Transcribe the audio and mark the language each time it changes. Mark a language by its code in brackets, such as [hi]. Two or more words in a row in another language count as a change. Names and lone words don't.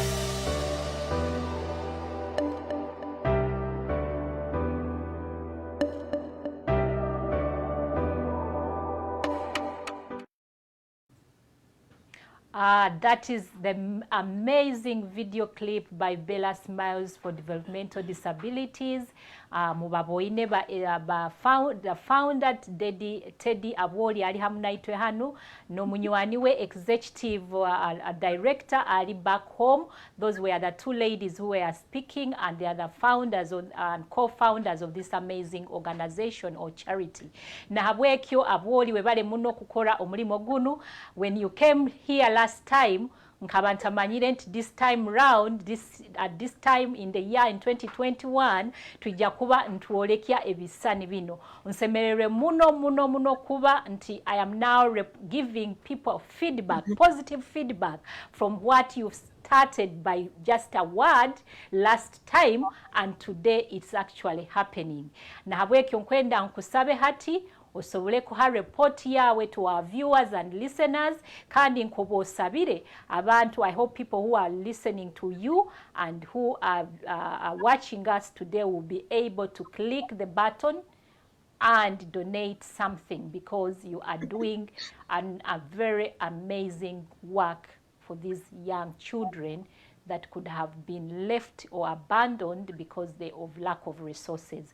[en] That is the amazing video clip by Bella Smiles for Developmental Disabilities. [nyo] Mubaboine the founder Teddy Abwooli ali hamu naitwe hanu n'omunywani we [en] executive director [nyo] ali [en] back home. Those were the 2 ladies who were speaking, and they are the founders and co-founders of this amazing organization or charity. [nyo] Na habwekyo Abwooli webale muno kukora omulimo gunu. [en] When you came here last time, [nyo] nkaba ntamanyire nti [en] this time round at this time in the year in 2021 [nyo] tujja kuba ntwolekya ebisani bino nsemererwe muno kuba nti [en] I am now giving people feedback positive feedback from what you've started by just a word last time and today it's actually happening [nyo] na habwekyo nkwenda nkusabe hati osobole kuha report yawe [en] to our viewers and listeners [nyo] kandi nkobo osabire abantu. [en] I hope people who are listening to you and who are watching us today will be able to click the button and donate something because you are doing a very amazing work for these young children that could have been left or abandoned because of lack of resources.